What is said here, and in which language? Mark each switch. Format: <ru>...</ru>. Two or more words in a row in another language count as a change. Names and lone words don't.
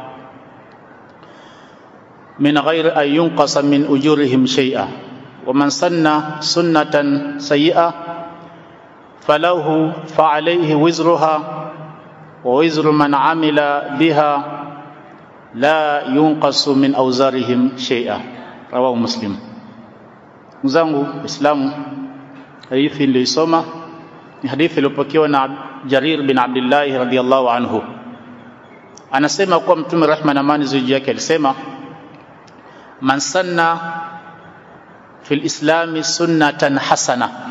<ar>من غير أن ينقص من أجورهم شيئا، ومن سن سنة سيئة فعليه وزرها ووزر من عمل بها لا ينقص من أوزارهم شيئا. رواه مسلم.</ar> <sw>Mzangu Islamu, hadithi nilisoma ni hadithi iliyopokewa na Jarir bin Abdullah</sw> <ar>رضي الله عنه.</ar> <sw>Anasema kuwa Mtume rehma na amani ziji yake alisema:</sw> <ar>من سن في الإسلام سنة حسنة.</ar>